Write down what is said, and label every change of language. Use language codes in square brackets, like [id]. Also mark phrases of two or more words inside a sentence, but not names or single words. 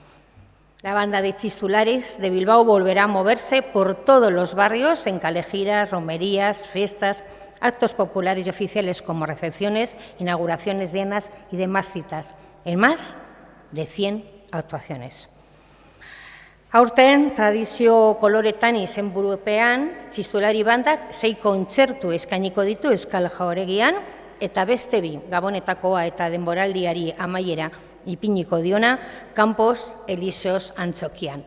[es] La banda de Txistularis de Bilbao volverá a moverse por todos los barrios en calejiras, romerías, fiestas, actos populares y oficiales como recepciones, inauguraciones dienas y demás citas, en más de 100 actuaciones. [eu] Aurten, tradizio koloretan izenburupean, Txistulari bandak 6 kontzertu eskainiko ditu Euskal Jauregian eta beste 2 Gabonetakoa eta denboraldiari amaiera ipiniko diona Campos Elíseos Antzokian.